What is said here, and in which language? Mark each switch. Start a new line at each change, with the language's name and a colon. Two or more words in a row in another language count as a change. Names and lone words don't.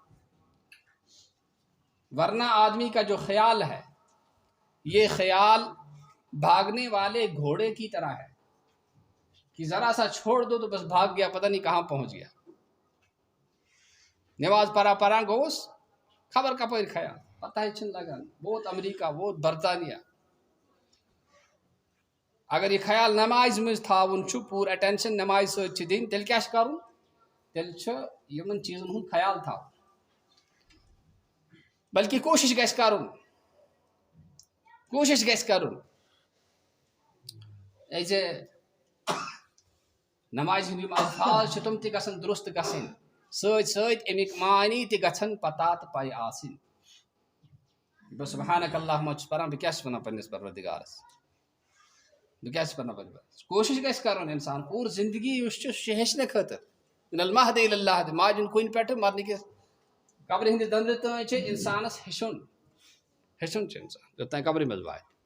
Urdu: ورنہ آدمی کا جو خیال ہے یہ خیال بھاگنے والے گھوڑے کی طرح ہے کہ ذرا سا چھوڑ دو تو بس بھاگ گیا، پتہ نہیں کہاں پہنچ گیا۔
Kashmiri: نماز پڑھا پڑھا گوس خبر کپر خیال پتہ ہی چھن لگان،
Urdu: بہت امریکہ، بہت برطانیہ۔
Kashmiri: اگر یہ خیال نماز مز تھاون چھو پور اٹینشن نماز سۭتۍ دین، تیل کیا کرن؟ تیل چھ یمن چیزن ہن خیال تھا، بلکہ کوشش گژھِ کرن، کوشش گژھِ کرن ایز نماز ہند یم الفاظ تم تہ گژھن درست گژھن، سۭتۍ سۭتۍ امیک معنی تہ گژھن پتہ تہ پاے آسن۔ بس
Arabic: سبحانک اللہم
Kashmiri: چھس پران، بہ کیا چھس ونان پننس پروردگارس، بہ کیا چھس ونان پننس، کوشش گژھِ کرن انسان پور زندگی یس چھ ہیچھنہ خاطر،
Arabic: من المہد الی اللحد،
Kashmiri: ماجن کن پہ مرنے کس قبر ہند دندر تان چھ انسانس ہیچھن، ہیچھن چھ انسان یوتان قبر مز وات۔